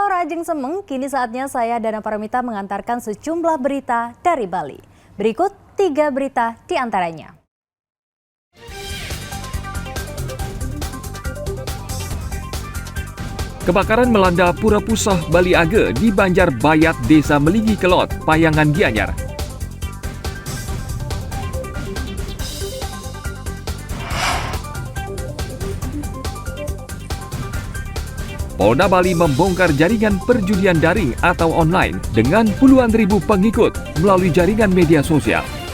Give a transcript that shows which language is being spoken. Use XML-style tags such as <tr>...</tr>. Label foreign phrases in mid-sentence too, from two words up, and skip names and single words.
<ban>Riding Semeng,</ban> <id>kini saatnya saya Dana Paramita mengantarkan sejumlah berita dari Bali. Berikut 3 berita di antaranya. Kebakaran melanda Pura Pusah Bali Age di Banjarbayat, Desa Meligi Kelot, Payangan Gianyar. Polda Bali membongkar jaringan perjudian daring atau online dengan puluhan ribu pengikut melalui jaringan media sosial.</id>